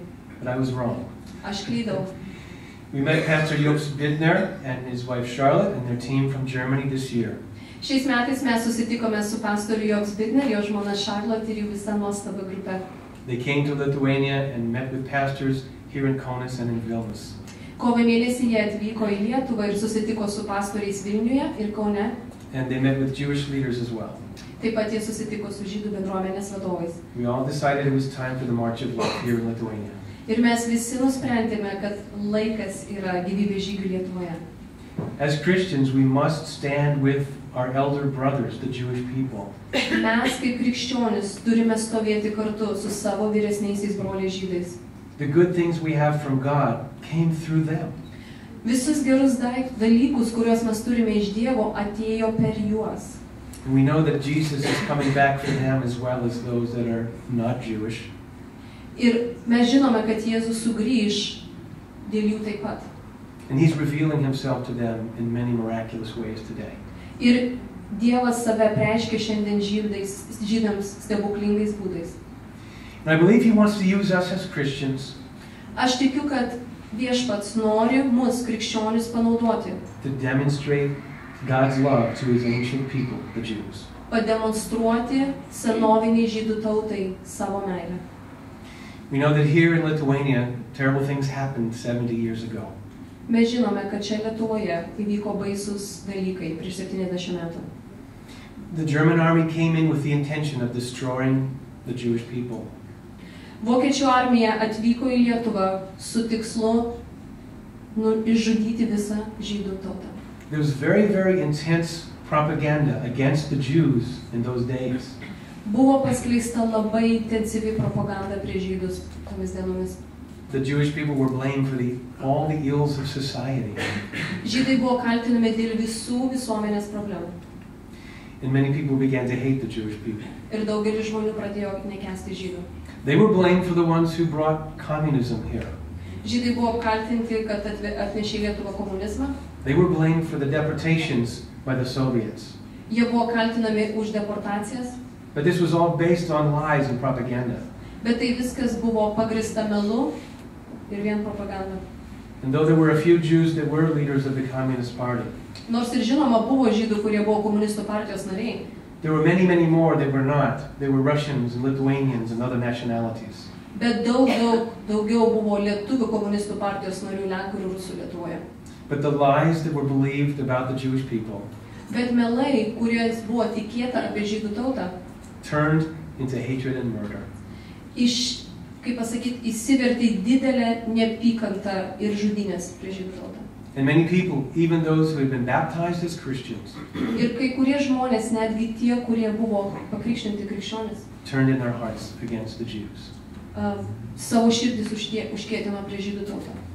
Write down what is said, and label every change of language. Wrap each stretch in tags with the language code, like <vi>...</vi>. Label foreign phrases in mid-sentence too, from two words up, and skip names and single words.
<en>But I was wrong.</en> <lt>Aš klydau.</lt> <en>We met Pastor Jobs Bidner and his wife Charlotte and their team from Germany this year.</en> <lt>Šiais metais mes susitikome su pastoriu Jobs Bidner, jo žmona Charlotte ir jų visa nuostaba grupė.</lt> <en>They came to Lithuania and met with pastors here in Kaunas and in Vilnius.</en> <lt>Kovo mėnesį jie atvyko į Lietuvą ir susitiko su pastoriais Vilniuje ir Kaune.</lt> <en>And they met with Jewish leaders as well.</en> <lt>Taip pat jie susitiko su žydų bendruomenės vadovais.</lt> <en>We all decided it was time for the March of Life here in Lithuania.</en> <lt>Ir mes visi nusprendėme, kad laikas yra gyvybės žygių Lietuvoje.</lt> <en>As Christians, we must stand with our elder brothers, the Jewish people.</en> <lt>Mes kaip krikščionys turime stovėti kartu su savo vyresniaisiais broliais žydais.</lt> <en>The good things we have from God came through them.</en> <lt>Visus gerus dalykus, kuriuos mes turime iš Dievo, atėjo per juos.</lt> <en>And we know that Jesus is coming back for them as well as those that are not Jewish.</en> <lt>Ir mes žinome, kad Jėzus sugrįž dėl jų taip pat.</lt> <en>And he's revealing himself to them in many miraculous ways today.</en> <lt>Ir Dievas save preiškia šiandien žydams stebuklingais būdais.</lt> <en>And I believe he wants to use us as Christians</en> <lt>Aš tikiu, kad Viešpats nori mus krikščionis panaudoti,</lt> <en>to demonstrate God's love to his ancient people, the Jews.</en> <lt>pademonstruoti senoviniai žydų tautai savo meilę.</lt> <en>We know that here in Lithuania, terrible things happened 70 years ago.</en> <lt>Mes žinome, kad čia Lietuvoje įvyko baisus dalykai prieš 70 metų.</lt> <en>The German army came in with the intention of destroying the Jewish people.</en> <lt>Vokiečių armija atvyko į Lietuvą su tikslu išžudyti visą žydų tautą.</lt> <en>There was very, very intense propaganda against the Jews in those days.</en> <lt>Buvo paskleista labai intensyvi propaganda prieš žydus tomis dienomis.</lt> <en>The Jewish people were blamed for all the ills of society.</en> <lt>Žydai buvo kaltinami dėl visų visuomenės problemų.</lt> <en>And many people began to hate the Jewish people.</en> <lt>Ir daugelis žmonių pradėjo nekęsti žydų.</lt> <en>They were blamed for the ones who brought communism here.</en> <lt>Žydai buvo apkaltinti, kad atnešė Lietuvą komunizmą.</lt> <en>They were blamed for the deportations by the Soviets.</en> <lt>Jie buvo kaltinami už deportacijas.</lt> <en>But this was all based on lies and propaganda.</en> <lt>Bet tai viskas buvo pagrįsta melu ir vien propaganda.</lt> <en>And though there were a few Jews that were leaders of the Communist Party,</en> <lt>Nors ir žinoma buvo žydų, kurie buvo komunistų partijos nariai,</lt> <en>there were many, many more that were not. They were Russians and Lithuanians and other nationalities.</en> <lt>bet daugiau buvo lietuvių komunistų partijos narių, lenkų ir rusų Lietuvoje.</lt> <en>But the lies that were believed about the Jewish people</en> <lt>Bet melai, kuriais buvo tikėta apie žydų tautą,</lt> <en>turned into hatred and murder.</en> <lt>Kaip pasakyti, įsivertė į didelę neapykantą ir žudynės prieš žydų tautą.</lt> <en>And many people, even those who had been baptized as Christians,</en> <lt>Ir kai kurie žmonės, netgi tie, kurie buvo pakrikštinti krikščionis,</lt> <en>turned in their hearts against the Jews.</en> <lt>Savo širdis užkėtino prieš žydų tautą.</lt>